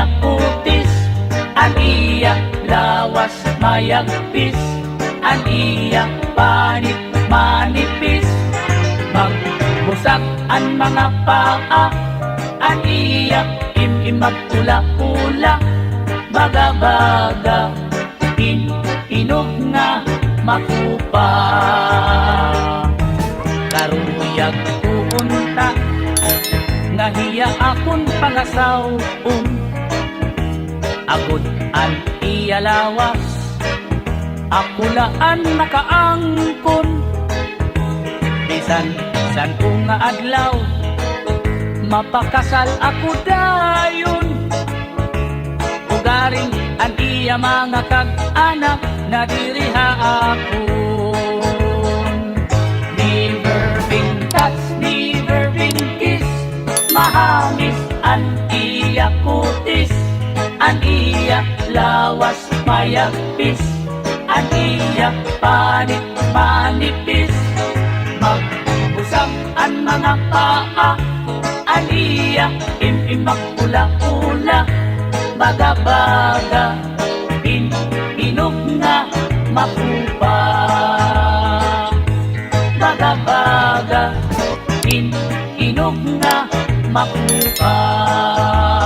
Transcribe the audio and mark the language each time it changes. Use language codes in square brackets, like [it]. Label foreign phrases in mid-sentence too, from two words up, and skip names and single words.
[war] kutis, ang iya lawas mayagpis, ang iya panit manipis, magbusag ang mga paa, ang iya imimak hula-hula, baga-baga, inog nga makupa. Karuyag puunta, nahiya akon pangasaw-on, agod ang iya lawas, ako laan nakaangkon, bisan san ko nga adlaw, mapakasal ako dayon, ugaring ang iya mga kag-anak, na diriha ako. [en] Never been kissed, [war] mahamis ang iya kutis, ang iya lawas mayagpis, ang iya panit manipis, magbusag ang mga paa, ang iya imimak hula-hula, baga-baga, inog nga makupa. Baga-baga, inog nga makupa.